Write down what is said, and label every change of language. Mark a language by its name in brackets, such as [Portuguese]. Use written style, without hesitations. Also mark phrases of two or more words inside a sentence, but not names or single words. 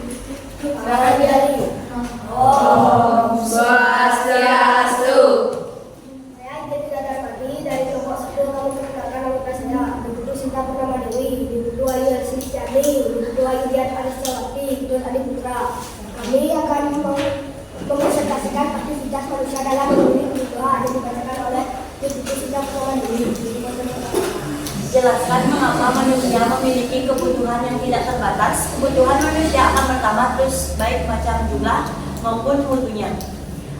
[Indonesian] Silakan dari [Balinese] Om Swastiastu. [Indonesian] Saya Jessica Darmadi dari kelompok 1 kami perkenalkan nama saya Ibu Sinta Purnama Dewi, Ibu Ayu Arsistiani, Ibu Ayu Dian Aristawati, Ibu Adi Putra. Kami akan mempresentasikan aktivitas manusia dalam memenuhi kebutuhan yang dibacakan oleh Ibu Sinta Purnama Dewi. Jelaskan mengapa manusia memiliki kebutuhan yang tidak terbatas. Kebutuhan manusia akan bertambah terus baik macam jumlah maupun mutunya.